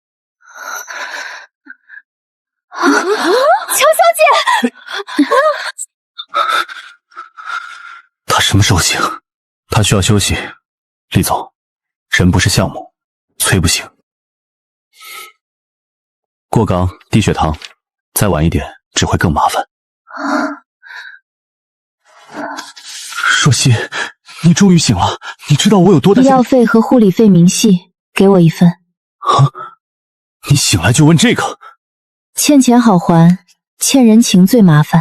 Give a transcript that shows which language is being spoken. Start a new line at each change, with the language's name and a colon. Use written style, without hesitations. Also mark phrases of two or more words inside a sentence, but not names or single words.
Chinese: 喬小姐，他什么时候醒？他需要休息。厉总，人不是项目，催不醒。过岗低血糖，再晚一點只會更麻煩。若曦，你終於醒了，你知道我有多擔心。醫藥費和護理費明細，給我1份。啊！你醒來就問這個？欠錢好還，欠人情最麻煩。